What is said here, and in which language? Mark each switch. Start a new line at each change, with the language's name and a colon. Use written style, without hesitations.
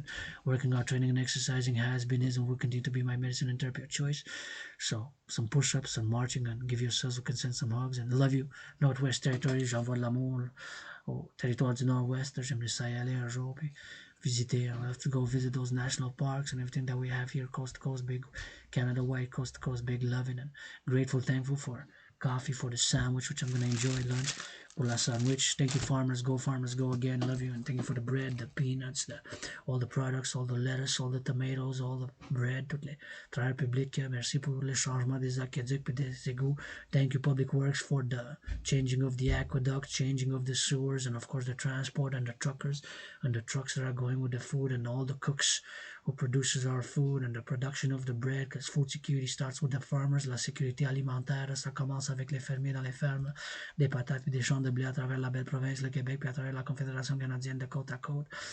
English: And working out, training, and exercising has been, is, and will continue to be my medicine and therapy of choice. So, some push-ups, some marching, and give yourselves with consent some hugs. And love you, Northwest Territories.
French: J'envoie de l'amour au territoire du Nord-Ouest. J'aimerais ça y aller un jour, puis visiter.
English: I'll have to go visit those national parks and everything that we have here, coast to coast, big Canada-wide, coast to coast, big loving, and grateful, thankful for coffee, for the sandwich, which I'm going to enjoy, lunch, for la sandwich. Thank you, farmers, go again, love you, and thank you for the bread, the peanuts, all the products, all the lettuce, all the tomatoes, all the bread,
French: toutes les travailleurs publics. Merci pour le changement des aqueducs et des égouts.
English: Thank you, Public Works, for the changing of the aqueduct, changing of the sewers, and of course the transport and the truckers and the trucks that are going with the food, and all the cooks who produces our food and the production of the bread, because food security starts with the farmers.
French: La sécurité alimentaire, ça commence avec les fermiers dans les fermes, des patates et des champs de blé à travers la belle province, le Québec, puis à travers la Confédération canadienne de côte à côte.